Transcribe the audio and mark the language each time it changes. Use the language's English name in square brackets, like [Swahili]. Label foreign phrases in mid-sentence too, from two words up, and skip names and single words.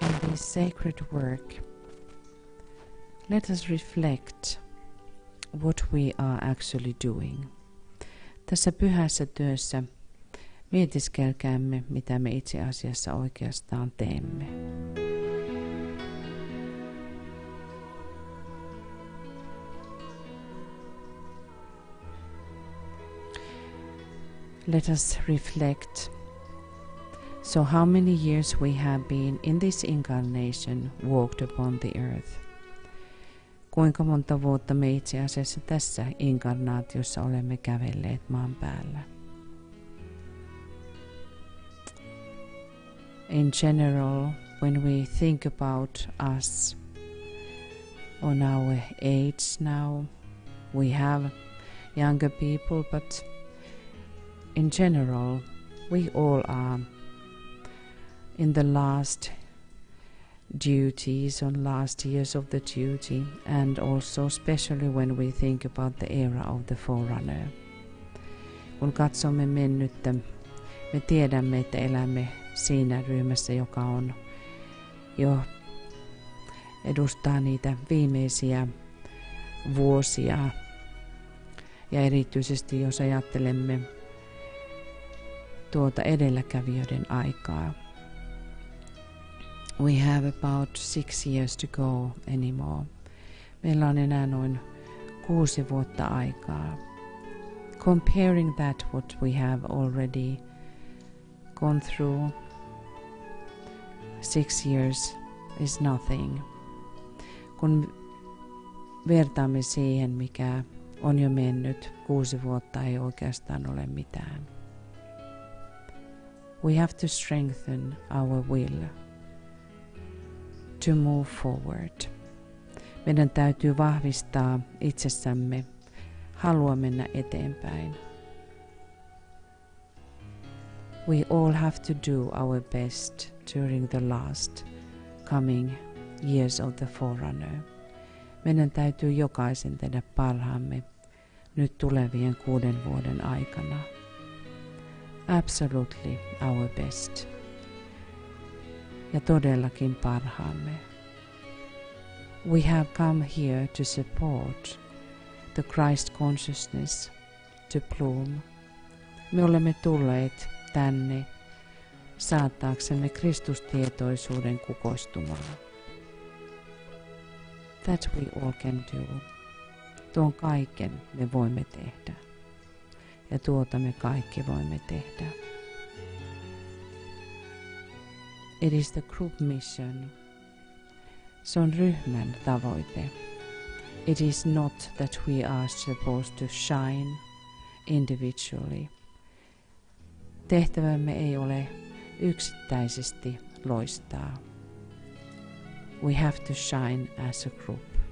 [English] this sacred work, let us reflect what we are actually doing. [Finnish] Tässä pyhässä työssä mietiskelkäämme, mitä me itse asiassa oikeastaan teemme. [English] Let us reflect. So how many years we have been in this incarnation walked upon the earth? [Finnish] Kuinka monta vuotta me itse asiassa tässä inkarnaatiossa olemme kävelleet maan päällä? [English] In general, when we think about us on our age now, we have younger people, but in general, we all are in the last duties, on last years of the duty, and also especially when we think about the era of the forerunner. [Finnish] Kun katsomme mennyttä, me tiedämme, että elämme siinä ryhmässä, joka on jo edustaa niitä viimeisiä vuosia. Ja erityisesti jos ajattelemme tuota edelläkävijöiden aikaa. [English] We have about 6 years to go anymore. [Finnish] Meillä on enää noin 6 vuotta aikaa. [English] Comparing that what we have already gone through, 6 years is nothing. [Finnish] Kun vertaamme siihen, mikä on jo mennyt, 6 vuotta ei oikeastaan ole mitään. [English] We have to strengthen our will to move forward. [Finnish] Meidän täytyy vahvistaa itsessämme halua mennä eteenpäin. [English] We all have to do our best during the last coming years of the forerunner. [Finnish] Meidän täytyy jokaisen tehdä parhaamme nyt tulevien 6 vuoden aikana. [English] Absolutely our best. [Finnish] Ja todellakin parhaamme. [English] We have come here to support the Christ consciousness to bloom. [Finnish] Me olemme tulleet tänne saattaaksemme Kristustietoisuuden kukoistumaan. [English] That we all can do. [Finnish] Tuon kaiken me voimme tehdä. Ja tuota me kaikki voimme tehdä. [English] It is the group mission. [Finnish] Se on ryhmän tavoite. [English] It is not that we are supposed to shine individually. [Finnish] Tehtävämme ei ole yksittäisesti loistaa. [English] We have to shine as a group.